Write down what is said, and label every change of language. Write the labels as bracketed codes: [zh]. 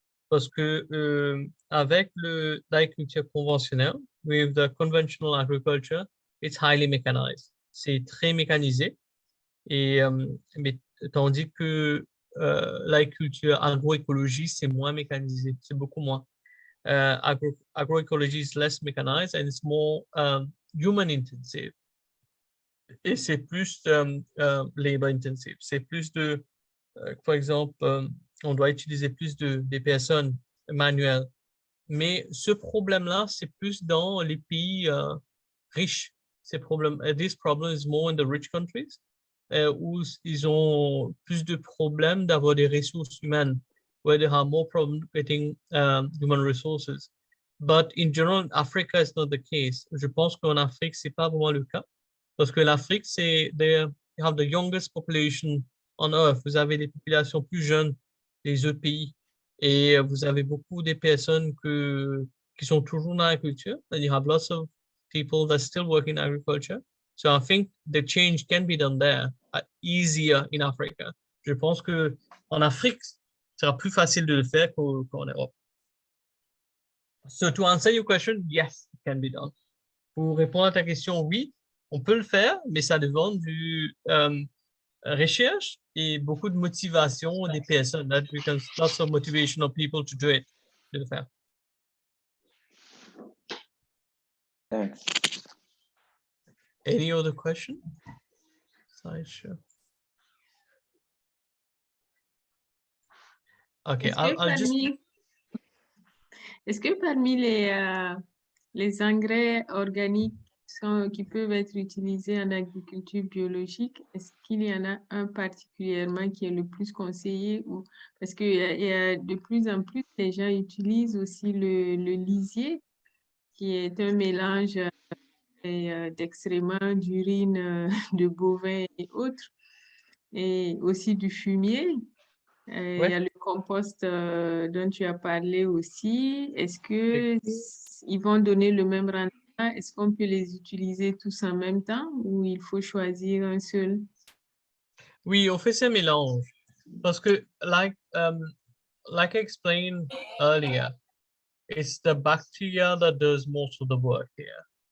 [fr] Parce que avec l'agriculture conventionnelle, [en] with the conventional agriculture, it's highly mechanized. [fr] C'est très mécanisé. Et mais tandis que l'agriculture agroécologie, c'est moins mécanisé, c'est beaucoup moins. [en] Agroecology is less mechanized and it's more human intensive. [fr] Et c'est plus labor intensive. C'est plus de, par exemple, on doit utiliser plus des personnes manuelles. Mais ce problème-là, c'est plus dans les pays riches. [en] This problem is more in the rich countries, [fr] où ils ont plus de problèmes d'avoir des ressources humaines, [en] where they have more problem getting human resources. But in general, Africa is not the case. [fr] Je pense qu'en Afrique, c'est pas vraiment le cas. Parce que l'Afrique, [en] they have the youngest population on earth. [fr] Vous avez des populations plus jeunes des autres pays. Et vous avez beaucoup de personnes qui sont toujours dans l'agriculture. [en] And you have lots of people that still work in agriculture. So I think the change can be done there, easier in Africa. [fr] Je pense que en Afrique, ce sera plus facile de le faire qu'en Europe. [en] So to answer your question, yes, it can be done. [fr] Pour répondre à ta question, oui, on peut le faire, mais ça demande du recherche et beaucoup de motivation des personnes. [en] That becomes lots of motivation of people to do it, [fr] de le faire. [en] Thanks. Any other question? Sure. Okay, [fr] Est-ce que parmi les engrais organiques qui peuvent être utilisés en agriculture biologique, est-ce qu'il y en a un particulièrement qui est le plus conseillé? Parce qu'il y a de plus en plus, les gens utilisent aussi le lisier, qui est un mélange d'excréments, d'urine de bovins et autres, et aussi du fumier. Il y a le compost dont tu as parlé aussi. Est-ce qu'ils vont donner le même rendement? Est-ce qu'on peut les utiliser tous en même temps ou il faut choisir un seul? Oui, on fait ce mélange. Parce que, [en] like I explained earlier, it's the bacteria that does most of the work here.